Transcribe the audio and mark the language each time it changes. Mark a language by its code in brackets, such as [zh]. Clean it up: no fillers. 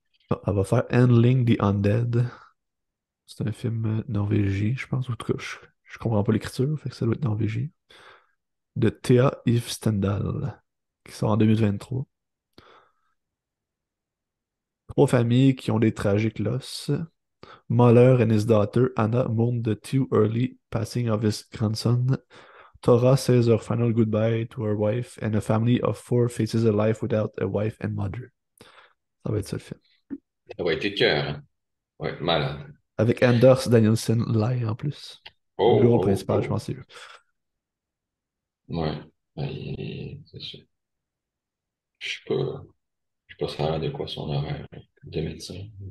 [fr] Ah, elle va faire Handling the Undead. C'est un film norvégien, je pense. En tout cas, je comprends pas l'écriture, fait que ça doit être norvégien. De Thea Yves Stendhal, qui sort en 2023. Trois familles qui ont des tragiques losses. [en] Mahler and his daughter Anna mourn the too early passing of his grandson. Tora says her final goodbye to her wife, and a family of four faces a life without a wife and mother. [fr] Ça va être ça le film. Ça va être cœur, hein? Ouais, malade. Avec Anders Danielsen Lai en plus. Le Oh, rôle oh, principal, je oh. pense que c'est lui. Ouais. Ben, c'est ça. Je sais pas ça a l'air de quoi son horaire de médecin.